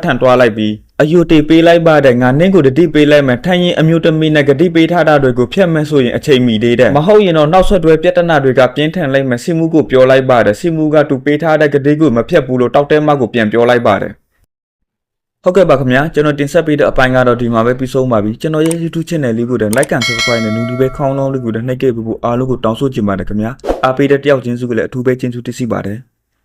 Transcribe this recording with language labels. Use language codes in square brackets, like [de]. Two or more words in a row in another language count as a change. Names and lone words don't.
[my] န်သွားလိုက်ပြီးအယုတေပေးလိုက်ပါတယ်ငါနင့်ကိုတတိပေးလိုက်မယ်ထိုင်ရင်အမျိုးသမီးနဲ့ဂတိပေးထားတာတွေကိုဖျက်မယ်ဆိုရင်အချိန်မီသေးတယ်မဟုတ်ရင်တော့နောက်ဆက်တွဲပြဿနာတွေကပြင်းထန်လိုက်မယ်စစ်မှုကိုပြောလိုက်ပါတယ်စစ်မှုကသူပေးထားတဲ့ဂတိကိုမဖျက်ဘူးလို့တောက်တဲမကိုပြန်ပြောလိုက်ပါတယ်ဟုတ်ကဲ့ပါခင်ဗျာကျွန်တော်တင်ဆက်ပေးတဲ့အပိုင်းကတော့ဒီမှာပဲပြီးဆုံးပါပြီကျွန်တော်ရဲ့ YouTube channel လေးကိုလည်း [en] like and subscribe [my] နဲ့နူဒီပဲခေါင်းလုံးလေးကိုလည်းနှိပ်ခဲ့ပြီးဖို့အားလုံးကိုတောင်းဆိုချင်ပါတယ်ခင်ဗျာအားပေးတဲ့တယောက်ချင်းစုကလည်းအထူးပဲကျေးဇူးတင်ပါတယ်